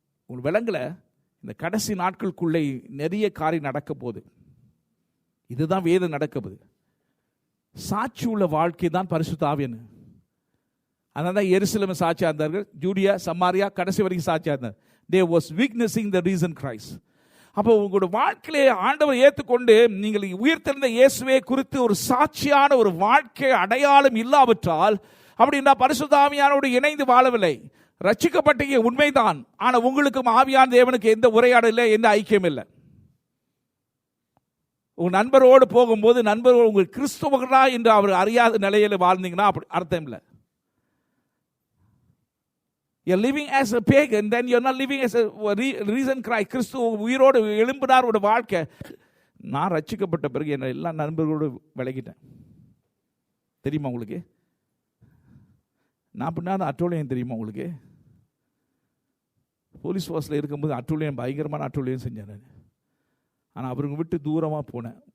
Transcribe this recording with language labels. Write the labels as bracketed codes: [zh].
[ta] உங்கள் விலங்குல இந்த கடைசி நாட்களுக்குள்ளே நிறைய காரியம் நடக்க போகுது. இதுதான் வேதம் நடக்க போகுது. சாட்சி உள்ள வாழ்க்கை தான் பரிசுத்த ஆவியானவர். அதனால தான் எருசலேம் சாட்சியா இருந்தார்கள், யூதியா, சமாரியா கடைசி வரைக்கும் சாட்சியா இருந்தார். [en] They was witnessing the risen Christ. [ta] அப்போ உங்களோட வாழ்க்கையிலே ஆண்டவர் ஏற்றுக்கொண்டு நீங்கள் உயிர்த்தெழுந்த இயேசுவை குறித்து ஒரு சாட்சியான ஒரு வாழ்க்கை அடையாளம் இல்லாவிட்டால் அப்படின்னா பரிசுத்த ஆவியானோடு இணைந்து வாழவில்லை. ரட்சிக்கப்பட்டீங்க உண்மைதான், ஆனால் உங்களுக்கும் ஆவியான தேவனுக்கு எந்த உரையாடல் இல்லை, எந்த ஐக்கியம் இல்லை. உங்கள் நண்பரோடு போகும்போது நண்பரோடு உங்கள் கிறிஸ்துவர்களா என்று அவர் அறியாத நிலையில் வாழ்ந்தீங்கன்னா அப்படி அர்த்தம் இல்லை. [en] You're living as a pagan, then you're not living as a risen Christ. [ta] கிறிஸ்து உயிரோடு எழும்பினார் ஒரு வாழ்க்கை. நான் ரட்சிக்கப்பட்ட பிறகு என்ன எல்லா நண்பர்களோடு விலகிட்டேன். தெரியுமா உங்களுக்கு? நான் பண்ணாத அட்டூழியம் தெரியுமா உங்களுக்கு? போலீஸ் ஃபோர்ஸில் இருக்கும்போது அட்டூழியம், பயங்கரமான அட்டூழியம் செஞ்சேன் நான். ஆனால் அவருங்க விட்டு தூரமாக போனேன்.